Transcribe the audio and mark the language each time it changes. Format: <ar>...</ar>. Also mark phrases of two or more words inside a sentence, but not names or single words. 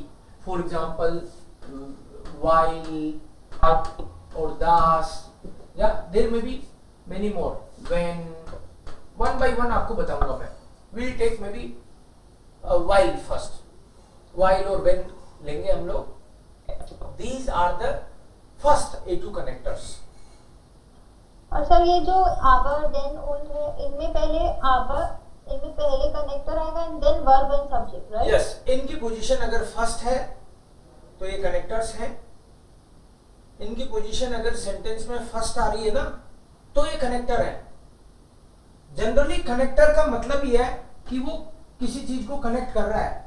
<en>for example weil, और दास, या there may be many more.</en> <hi>व्हेन, वन बाय वन आपको बताऊंगा मैं.</hi> <en>Will take maybe weil first.</en> <hi>वाइल और व्हेन लेंगे हम लोग.</hi> <en>These are the first A2 connectors.</en> <hi>और सर ये जो</hi> <de>aber, then und</de> <hi>है, इनमें पहले कनेक्टर आएगा</hi> <en>and then verb and subject, right?</en> <hi>यस, इनकी पोजीशन अगर फर्स्ट है तो ये कनेक्टर्स हैं. इनकी पोजीशन अगर सेंटेंस में फर्स्ट आ रही है ना तो ये कनेक्टर है. जनरली कनेक्टर का मतलब ये है कि वो किसी चीज को कनेक्ट कर रहा है.</hi>